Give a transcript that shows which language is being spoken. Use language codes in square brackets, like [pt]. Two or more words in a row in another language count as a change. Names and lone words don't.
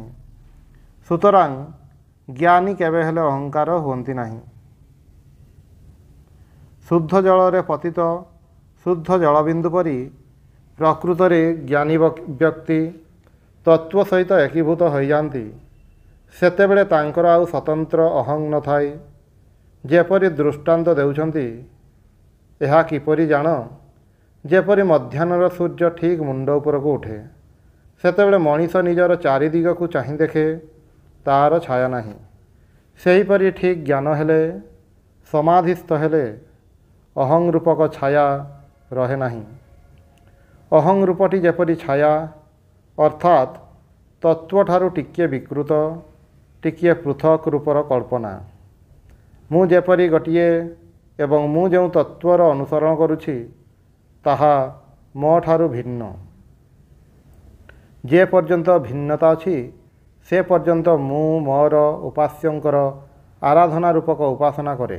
[or] ସୁତରାଂ ଜ୍ଞାନୀ କେବେ ହେଲେ ଅହଂକାର ହୁଅନ୍ତି ନାହିଁ। ଶୁଦ୍ଧ ଜଳ ରେ ପତିତ ଶୁଦ୍ଧ ଜଳବିନ୍ଦୁ ପରି ପ୍ରକୃତ ରେ ଜ୍ଞାନୀ ବ୍ୟକ୍ତି ତତ୍ତ୍ୱ ସହିତ ଏକୀଭୂତ ହୋ ଯାତି। ସେତେବେଳେ ତାଙ୍କର ଆଉ ସ୍ୱତନ୍ତ୍ର ଅହଂ ନ ଥାଏ। ଯେପରି ଦୃଷ୍ଟାନ୍ତ ଦେଉଛନ୍ତି ଏହା କିପରି ଜାଣ, ଯେପରି ମଧ୍ୟାହ୍ନର ସୂର୍ଯ୍ୟ ଠିକ ମୁଣ୍ଡ ଉପର କୁ ଉଠେ ସେତେବେଳେ ମଣିଷ ନିଜର ଚାରିଦିଗ କୁ ଚାହିଁ ଦେଖେ ତାର ଛାୟା ନାହିଁ। ସେହିପରି ଠିକ ଜ୍ଞାନ ହେଲେ ସମାଧିସ୍ଥ ହେଲେ ଅହଂ ରୂପକ ଛାୟା ରହେ ନାହିଁ। ଅହଂ ରୂପଟି ଯେପରି ଛାୟା ଅର୍ଥାତ ତତ୍ତ୍ୱ ଠାରୁ ଟିକେ ବିକୃତ ଟିକେ ପୃଥକ ରୂପର କଳ୍ପନା। ମୁଁ ଯେପରି ଗୋଟିଏ ଏବଂ ମୁଁ ଯୋ ତତ୍ତ୍ୱର ଅନୁସରଣ କରୁଛି ତାହା ମୋ ଠାରୁ ଭିନ୍ନ। ଯେ ପର୍ଯ୍ୟନ୍ତ ଭିନ୍ନତା ଅଛି ସେ ପର୍ଯ୍ୟନ୍ତ ମୁଁ ମୋର ଉପାସ୍ୟଙ୍କର ଆରାଧନା ରୂପକ ଉପାସନା କରେ।